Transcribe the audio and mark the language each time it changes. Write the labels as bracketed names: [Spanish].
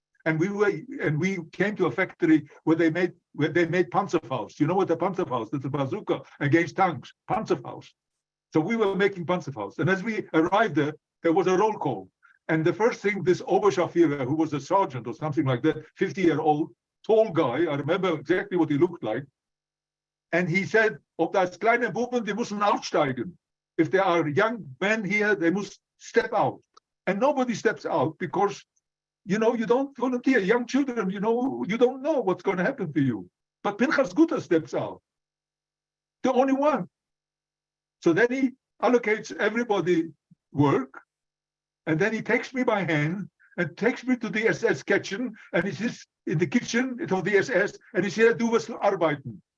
[English] And we came to a factory where they made Panzerfaust. You know what a Panzerfaust? It's a bazooka against tanks. Panzerfaust. So we were making Panzerfaust. And as we arrived there was a roll call. And the first thing, this Oberscharführer, who was a sergeant or something like that, 50-year-old, tall guy, I remember exactly what he looked like. And he said, [German] "Ob das kleine Buben, die müssen aussteigen. [English] If there are young men here, they must step out." And nobody steps out because you don't volunteer. Young children, you don't know what's going to happen to you. But Pinchas Gutters steps out, the only one. So then he allocates everybody work, and then he takes me by hand and takes me to the SS kitchen, and he sits in the kitchen of the SS, and he said, [German] "Du wirst arbeiten."